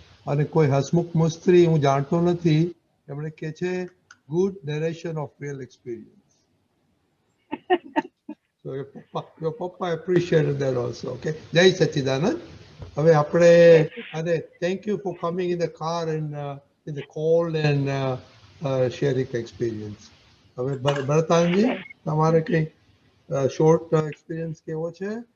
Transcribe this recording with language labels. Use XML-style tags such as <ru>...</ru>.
<gu>અને કોઈ હસમુખ મુસ્ત્રી હું જાણતો નથી, એમણે કહે છે good narration of real experience.</gu> <en>So your papa appreciated that also. Okay. Jai Sachidanand. હવે આપણે અને thank you for coming in the car and in the cold and sharing experience.</en> <gu>હવે ભરતાનજી, તમારે કઈ શોર્ટ એક્સપિરિયન્સ કેવો છે?</gu>